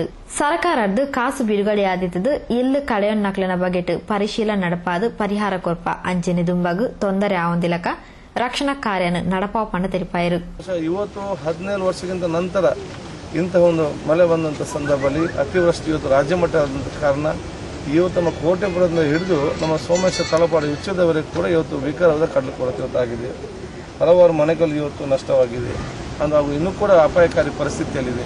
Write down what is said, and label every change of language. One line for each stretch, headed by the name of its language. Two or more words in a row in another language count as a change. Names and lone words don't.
Tulu: ಸರ್ಕಾರದ್ದು ಕಾಸು ಬಿಡುಗಡೆಯಾದಿತ್ತದು ಇಲ್ಲು ಕಳೆಯೊನ್ ನಕ್ಲನ ಬಗೆಟ್ ಪರಿಶೀಲನೆ ನಡಪಾದು ಪರಿಹಾರ ಕೊರ್ಪ ಅಂಚನೆ ದುಂಬಗು ತೊಂದರೆ ಆವಂದಿಲಕ ರಕ್ಷಣಾ ಕಾರ್ಯನ ನಡಪಾವ ಪಂಡ ತೆರಿಪಾಯರು.
Kannada: ಇವತ್ತು 17 ವರ್ಷಕ್ಕಿಂತ ನಂತರ ಇಂತಹ ಒಂದು ಮಳೆ ಬಂದಂತ ಸಂದರ್ಭದಲ್ಲಿ ಅತಿವೃಷ್ಟಿ ಇವತ್ತು ರಾಜ್ಯ ಮಟ್ಟ ಆದಂತ ಕಾರಣ ಇವತ್ತು ನಮ್ಮ ಕೋಟೆಪುರದಿಂದ ಹಿಡಿದು ನಮ್ಮ ಸೋಮೇಶ್ವರ ತಲಪಾಡು ಉಚ್ಚದವರೆಗೆ ಕೂಡ ಇವತ್ತು ಭೀಕರವಾದ ಕಡಲು ಕೊರತೆ ಇವತ್ತಾಗಿದೆ. ಹಲವಾರು ಮನೆಗಳು ಇವತ್ತು ನಷ್ಟವಾಗಿದೆ, ಹಾಗೂ ಇನ್ನೂ ಕೂಡ ಅಪಾಯಕಾರಿ ಪರಿಸ್ಥಿತಿಯಲ್ಲಿದೆ.